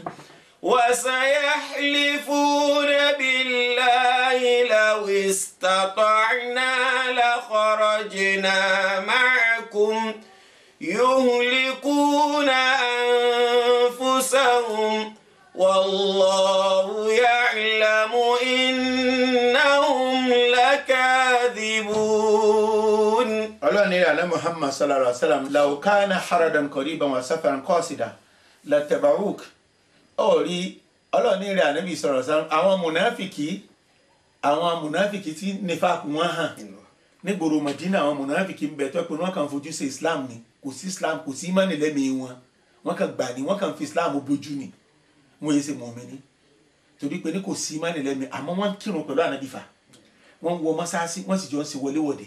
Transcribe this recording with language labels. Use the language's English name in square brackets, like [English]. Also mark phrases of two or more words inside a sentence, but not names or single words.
[Arabic] وسيحلفون بالله لو استطعنا لخرجنا معكم يهلكون أنفسهم والله يعلم إنهم لكاذبون. [Yoruba] ọlọ́ni àná Muhammad [Arabic] صلى الله عليه وسلم لو كان عرضا قريبا وسفرا قاصدا لاتبعوك [Yoruba] ọ̀rí ọlọ́ni rẹ̀ ànábì [Arabic] صلى الله عليه وسلم [Yoruba] àwọn mùnáfìkì tí nífàkù wọn hàn nígboro Madina àwọn mùnáfìkì ń bẹ tó pé wọ́n kàn fojú sí Islam ni kò sí Islam kò sí ìmánì lẹ́mìí wọ́n kàn gbà ní wọ́n kàn fi Islam bójú ni wọ́n yé ṣe mùmínì torí pé ní kò sí ìmánì lẹ́mìí àmọ́ wọ́n kírun pẹ̀lú ànábì fa wọ́n wọ mọ́sáàsì wọ́n sì jọ ń ṣe wọléwọ̀de